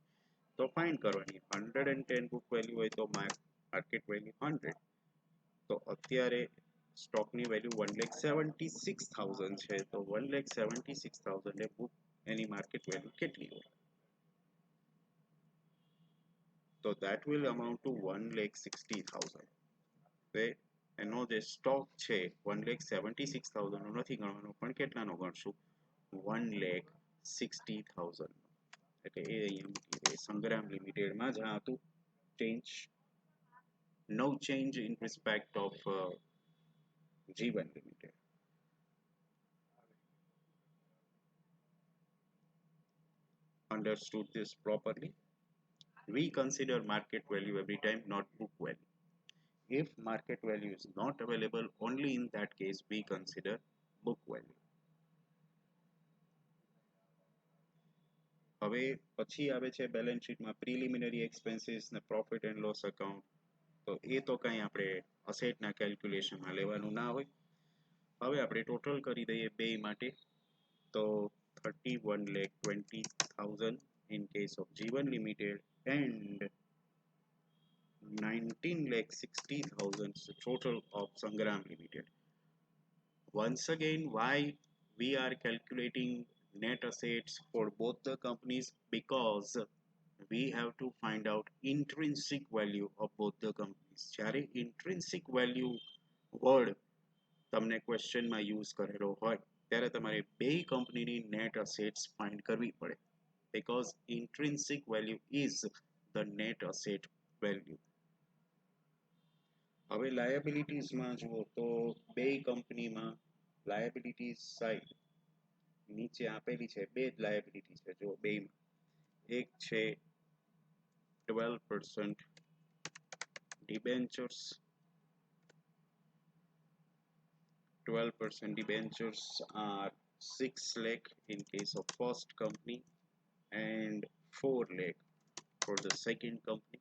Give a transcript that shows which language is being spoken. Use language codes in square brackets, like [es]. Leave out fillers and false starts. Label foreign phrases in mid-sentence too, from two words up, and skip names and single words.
[gu] તો ફાઇન્ડ કરવાની 110 [en] book value [gu] હોય તો [en] market value [gu] 100. તો અત્યારે સ્ટોકની વેલ્યુ 1,76,000 છે તો 1,76,000 એ બુક એની [en] market value [gu] કેટલી હોય તો [en] that will amount to 1,60,000. [gu] તો એનો જે સ્ટોક છે 1,76,000 નો નથી ગણવાનો પણ કેટલાનો ગણશું 1,60,000. એટલે એ અહીંયા મૂકી દે સંગ્રામ લિમિટેડમાં જ હતું ચેન્જ, [en] no change in respect of Jeevan Limited. Understood this properly? We consider market value every time, not book value. If market value is not available, only in that case we consider book value. [gu] હવે પછી આવે છે બેલેન્સ શીટમાં [en] preliminary expenses [gu] ને [en] profit and loss account. [gu] તો એ તો કંઈ આપણે અસેટના કેલ્ક્યુલેશનમાં લેવાનું ના હોય. હવે આપણે ટોટલ કરી દઈએ બે માટે તો [en] 31,20,000 in case of Jeevan Limited and 19,60,000 is the total of Sangram Limited. Once again, why we are calculating net assets for both the companies? Because we have to find out intrinsic value of both the companies. જ્યારે intrinsic value word [gu] તમને ક્વેશ્ચનમાં યુઝ કરેલો હોય ત્યારે તમારે બે કંપનીની [en] net assets find [gu] કરવી પડે [en] because intrinsic value is the net asset value. [gu] હવે લાયબિલિટીઝમાં જુઓ તો બે કંપનીમાં [en] liabilities side [gu] નીચે આપેલી છે, બે જ લાયબિલિટી છે જો બેમાં. એક છે 12% debentures. [en] 12% debentures are 6 lakh in case of first company and 4 lakh for the second company.